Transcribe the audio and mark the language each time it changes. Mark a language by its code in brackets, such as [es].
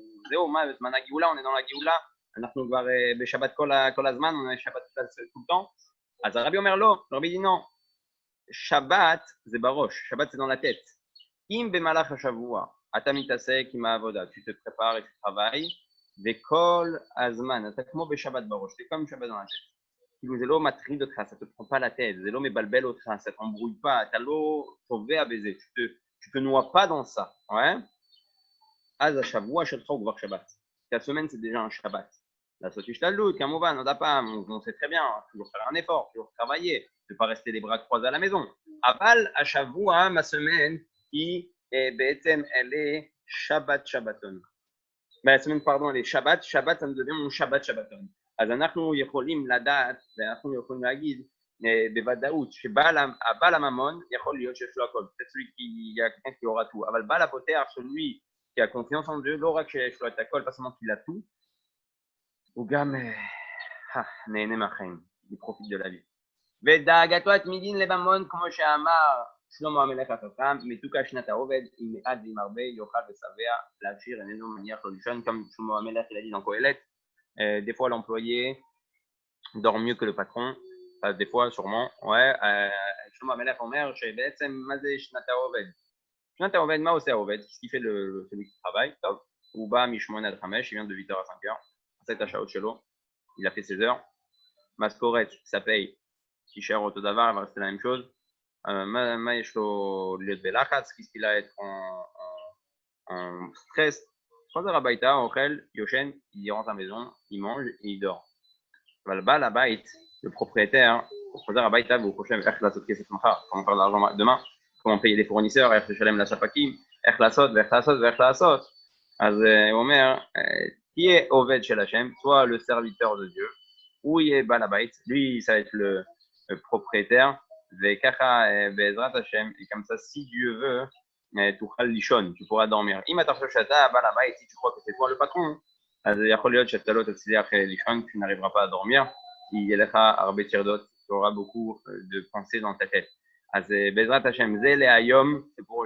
[he] זהו, מה, זמן הגאולה, [fr] on est dans la [he] גאולה, אנחנו כבר בשבת כל הזמן, on est שבת [fr] tout le temps. [he] אז הרבי אומר לא, הרבי [fr] dit non. [he] שבת זה בראש, שבת [fr] c'est dans la tête. [he] אם במהלך השבוע אתה מתעסק עם העבודה, [fr] tu te prépares et tu travailles, [he] וכל הזמן, אתה כמו בשבת בראש, [fr] c'est comme [he] שבת [fr] dans la tête. [he] זה לא מטריד אותך, [fr] ça te prend pas la tête, [he] זה לא מבלבל אותך, [fr] ça t'embrouille pas, [he] אתה לא טובע בזה, [fr] tu te noies pas dans ça, ouais? [he] אז השבוע שלך הוא כבר שבת. [fr] Ta semaine, c'est déjà un Shabbat. [he] לעשות השתדלות, כמובן, עוד הפעם, [fr] on sait très bien, toujours faire un effort, toujours travailler, ne pas rester les bras croisés à la maison. [he] אבל השבוע, [fr] ma semaine, [he] היא בעצם, [fr] elle est Shabbat Shabbaton. La semaine, pardon, elle est Shabbat, Shabbat, ça me devient mon Shabbat Shabbaton. [he] אז אנחנו יכולים לדעת, ואנחנו יכולים להגיד בוודאות שבעל הממון יכול להיות שיש לו הכל. [fr] C'est celui qui a quelqu'un qui aura tout. [he] אבל בעל הפותח, [fr] celui qui a confiance en Dieu, [he] לא רק שיש לו את הכל, [fr] pas seulement qu'il a tout, [he] הוא גם נהנה מהחיים, [fr] il profite de la vie. [he] ודאגתו התמידין לממון, כמו שאמר שלמה המלך החכם, מתוקה שנת העובד, אם מעט ועם הרבה יאכל ושבע, להשאיר איננו מניח לו לישון, comme שלמה המלך [fr] il a dit dans Kohelet. Des fois, l'employé dort mieux que le patron. Des fois, sûrement. Ouais. [he] Shlomo HaMelech Omer, שבעצם, מה זה שנת העובד? שנת העובד, מה עושה העובד? [fr] Qu'est-ce qu'il fait celui qui travaille? [he] טוב. הוא בא מ-8 עד 5, [fr] il vient de 8h à 5h. [he] עשה את השעות שלו. [fr] Il a fait ses heures. משכורת, ça paye. [he] תישאר אותו דבר, [fr] il va rester la même chose. [he] מה יש לו להיות בלחץ? [fr] Qu'est-ce qu'il a être en stress? [he] חוזר הביתה, אוכל, יושן, [fr] il rentre à la maison, il mange et il dort. [he] אבל בעל הבית, [fr] le propriétaire, [he] הוא חוזר הביתה והוא חושב איך לעשות כסף מחר, [fr] comment faire de l'argent demain, comment payer les fournisseurs, [he] איך לשלם לספקים, איך לעשות ואיך לעשות. אז הוא אומר, תהיה עובד של השם, [fr] soit le serviteur de Dieu, [he] הוא יהיה בעל הבית, [fr] lui ça va être le propriétaire, [he] וככה בעזרת השם, [fr] et comme ça si Dieu veut, [he] תוכל לישון, [fr] tu pourras dormir. [he] אם אתה חושב שאתה בעל הבית, [fr] si tu crois que c'est toi le patron, [he] אז יכול להיות שאתה לא תצליח לישון, [fr] tu n'arriveras pas à dormir, [he] יהיה לך הרבה טרדות, [fr] tu auras beaucoup de pensées dans ta tête. [he] אז בעזרת השם, זה להיום, [fr] c'est pour aujourd'hui.